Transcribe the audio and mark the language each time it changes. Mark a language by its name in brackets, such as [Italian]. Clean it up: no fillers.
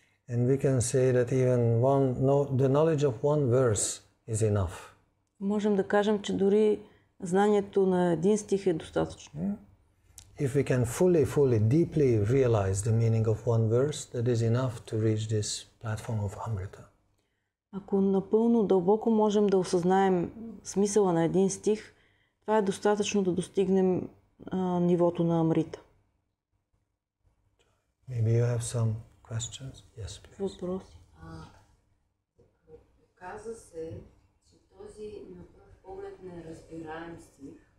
[English] And we can say that even the knowledge of one verse is enough. [Bulgarian] Можем да кажем, че дори знанието на един стих е достатъчно. [English] If we can fully, deeply realize the meaning of one verse, that is enough to reach this platform of Amrita. [Bulgarian] Ако напълно дълбоко можем да осъзнаем смисъла на един стих, това е достатъчно да достигнем нивото на Амрита. [English] Maybe you have some questions? Yes, please. [Bulgarian] Въпроси? Каза се, че този на пръв поглед неразбираем стих.